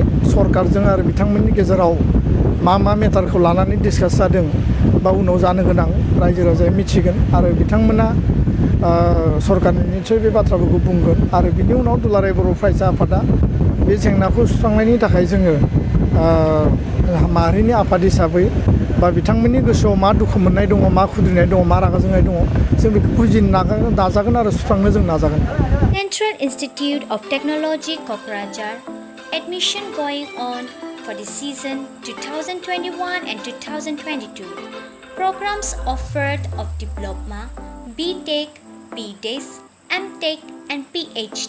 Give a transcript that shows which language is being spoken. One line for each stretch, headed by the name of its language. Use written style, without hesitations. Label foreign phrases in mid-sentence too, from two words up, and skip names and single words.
Bodo: सरकारजों आरो बिथांमोननि गेजेराव मा मेटारखौ लानानै डिसकास जादों बा उनाव जानो गोनां रायजो राजाया मिथिगोन आरो बिथांमोना सरकारनि निस्सय बे बाथ्राफोरखौ बुंगोन आरो बिनि उनाव दुलाराय बर' फरायसा आफादा बे जेंनाखौ सुस्रांनायनि थाखाय जोङो माहारिनि आफाद हिसाबै बा बिथांमोननि गोसोआव मा दुखु मोननाय दङ, मा खुद्रिनाय दङ, मा रागा जोंनाय दङ जों बेखौ बुजिनो नाजागोन आरो सुस्रांनो जों नाजागोन।
English: Central Institute of Technology Kokrajhar admission going on for the season 2021 and 2022. Programs offered of Diploma, BTech, BDes, MTech and PhD.